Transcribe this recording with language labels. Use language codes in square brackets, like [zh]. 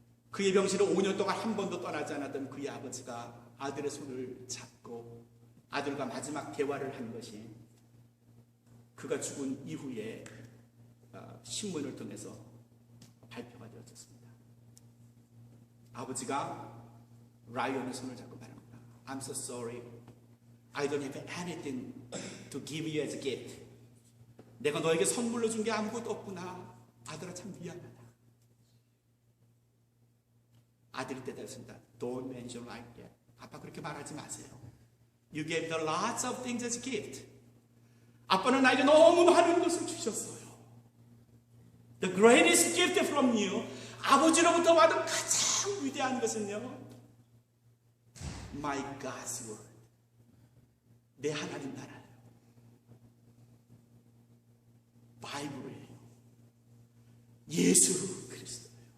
[ko] 그의 병실을 5년 동안 한 번도 떠나지 않았던 그의 아버지가 아들의 손을 잡고 아들과 마지막 대화를 한 것이 그가 죽은 이후에 신문을 통해서 발표가 되어졌습니다. 아버지가 라이언의 손을 잡고 말합니다. [en] I'm so sorry. I don't have anything to give you as a gift. [ko] 내가 너에게 선물로 준 게 아무것도 없구나. 아들아 참 미안하다. 아들이 대답했습니다. [en] Don't mention like that. [ko] 아빠 그렇게 말하지 마세요. [en] You gave me lots of things as a gift. [ko] 아빠는 나에게 너무 많은 것을 주셨어요. [en] The greatest gift from you. [ko] 아버지로부터 받은 가장 위대한 것은요, [en] My God's word. [ko] 내 하나님 나라예요. 바이블이에요. 예수 그리스도예요.